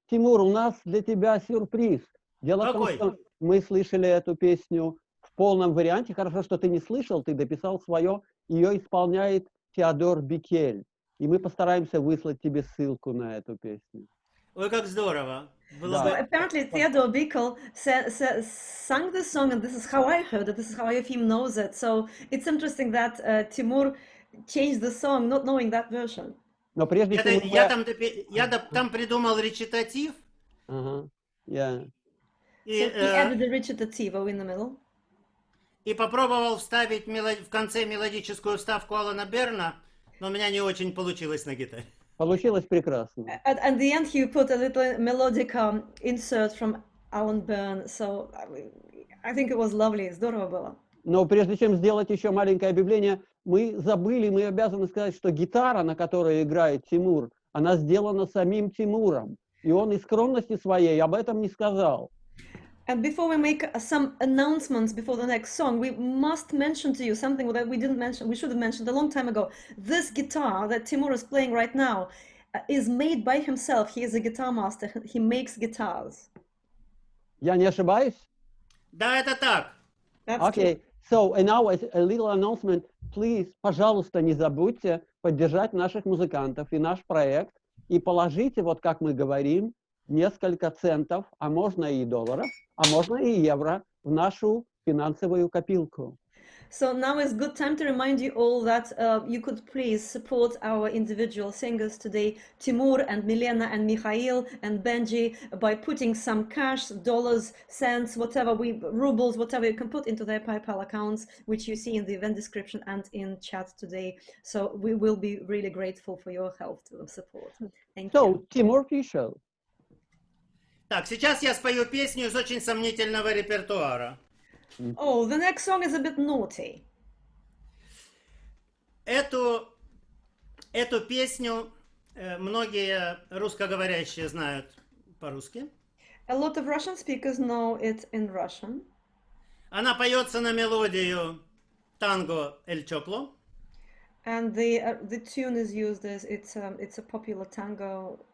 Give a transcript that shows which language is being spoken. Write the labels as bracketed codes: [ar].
[ru] Тимур, у нас для тебя сюрприз. Дело в том, Какой? что мы слышали эту песню в полном варианте. Хорошо, что ты не слышал, ты дописал свое. Ее исполняет Теодор Бикель. И мы постараемся выслать тебе ссылку на эту песню. Ой, как здорово. [en] So [ru] Да. [en] apparently Theodor Bickel sang this song, and this is how I heard it. This is how Efim knows it. So it's interesting that Timur changed the song, not knowing that version. [ru] Но прежде чем... Я там придумал речитатив, Ага, я- [en] So he added the recitativo in the middle. [ru] и попробовал вставить в конце мелодическую вставку Алана Берна, но у меня не очень получилось на гитаре. Получилось прекрасно. [en] At the end, he put a little melodic insert from Alan Byrne. So I think it was lovely. [ru] Здорово было. Но прежде чем сделать еще маленькое объявление, мы забыли, мы обязаны сказать, что гитара, на которой играет Тимур, она сделана самим Тимуром. И он из скромности своей об этом не сказал. [en] And before we make some announcements before the next song, we must mention to you something that we didn't mention, we should have mentioned a long time ago. This guitar that Timur is playing right now is made by himself. He is a guitar master. He makes guitars. [ru] Я не ошибаюсь? Да, это так. [en] That's Okay, so and now a little announcement. Please, [ru] пожалуйста, не забудьте поддержать наших музыкантов и наш проект. И положите, вот как мы говорим, несколько центов, а можно и долларов, а можно и евро в нашу финансовую копилку. [en] So now is good time to remind you all that you could please support our individual singers today, Timur and Milena and Mikhail and Benji, by putting some cash, dollars, cents, whatever, rubles, whatever you can put into their PayPal accounts, which you see in the event description and in chat today. So we will be really grateful for your help to support. Thank you. So, Timur Fischel. [ru] Так, сейчас я спою песню из очень сомнительного репертуара. [en] Oh, the next song is a bit naughty. [ru] Эту песню многие русскоговорящие знают по-русски. [en] A lot of Russian speakers know it in Russian. [ru] Она поется на мелодию танго «Эль Чокло». [en] And the tune is used as it's a popular tango.